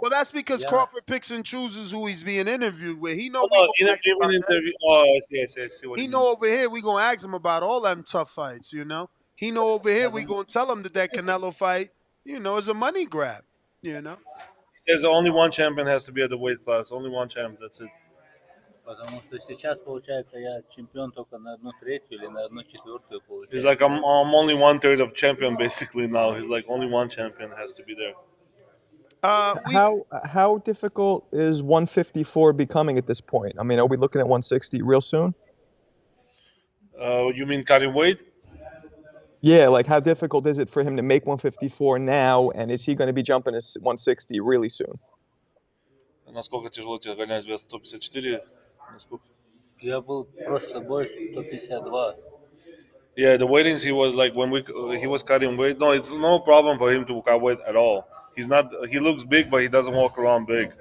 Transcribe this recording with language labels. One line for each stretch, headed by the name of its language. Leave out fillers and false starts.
English: Well, that's because Crawford picks and chooses who he's being interviewed with. He know interview. Oh, I see what he know over here we gonna ask him about all them tough fights. He know over here we gonna tell him that Canelo fight, is a money grab. He says only one champion has to be at the weight class. Only one champ. That's it.
Russian: Потому что сейчас, получается, я чемпион только на 1/3 или на 1/4 получается.
English: He's like, I'm only 1/3 of champion basically now. He's like, only one champion has to be there. How difficult is 154 becoming at this point? I mean, are we looking at 160 real soon? You mean cutting weight? Yeah, like how difficult is it for him to make 154 now, and is he going to be jumping to 160 really soon?
Russian: Насколько тяжело тебе гонять вес 154? Я был прошлый бой 152.
English: Yeah, the weightings he was like when he was cutting weight. No, it's no problem for him to cut weight at all. He's not. He looks big, but he doesn't walk around big.